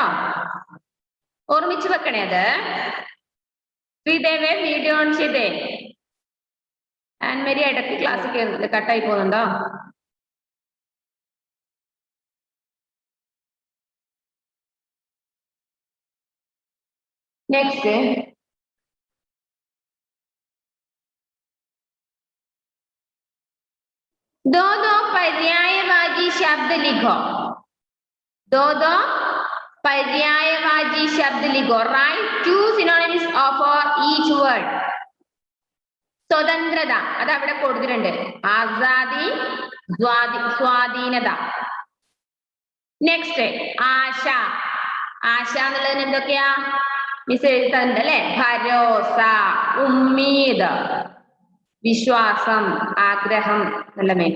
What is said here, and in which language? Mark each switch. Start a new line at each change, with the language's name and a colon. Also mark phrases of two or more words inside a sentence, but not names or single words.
Malayalam: ഓർമ്മിച്ചു വെക്കണേ അത്. ശ്രീദേവേ,
English: video on
Malayalam: ചെയ്തേ. ആൻമരി ഇടയ്ക്ക്
English: class cut
Malayalam: പോകുന്നുണ്ടോ? നെക്സ്റ്റ്,
Hindi: दो दो पर्यायवाची शब्द लिखो. दो दो पर्यायवाची शब्द लिखो.
English: Write 2 synonyms for each word.
Malayalam: സ്വതന്ത്രത അത് അവിടെ കൊടുത്തിട്ടുണ്ട്.
Hindi: आज़ादी, स्वाधीनता.
Malayalam: നെക്സ്റ്റ്, ആശ. ആശ എന്നുള്ളതിന് എന്തൊക്കെയാ മിസ് എഴുതുന്നുണ്ട് അല്ലെ?
Hindi: भरोसा, उम्मीद,
Malayalam: വിശ്വാസം, ആഗ്രഹം നല്ല മേഖല.